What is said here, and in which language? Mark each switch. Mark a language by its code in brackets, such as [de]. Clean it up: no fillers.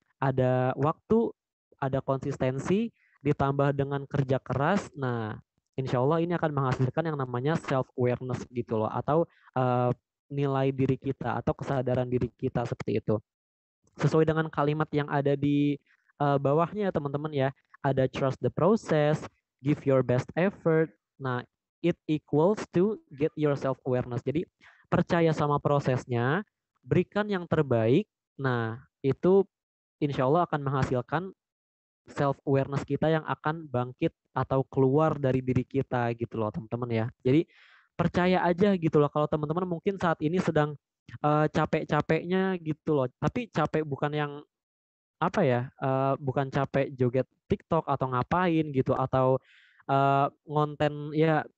[id] Ada waktu, ada konsistensi, ditambah dengan kerja keras. Nah, insya Allah ini akan menghasilkan yang namanya self awareness gitu loh, atau nilai diri kita atau kesadaran diri kita seperti itu. Sesuai dengan kalimat yang ada di bawahnya teman-teman ya. Ada [en] trust the process, give your best effort. Nah, it equals to get your self awareness. [id] Jadi percaya sama prosesnya, berikan yang terbaik. Nah, itu insya Allah akan menghasilkan self awareness kita yang akan bangkit atau keluar dari diri kita gitu loh teman-teman ya. Jadi percaya aja gitu loh, kalau teman-teman mungkin saat ini sedang capek-capeknya gitu loh, tapi capek bukan yang apa ya, bukan capek joget TikTok atau ngapain gitu, atau ngonten ya.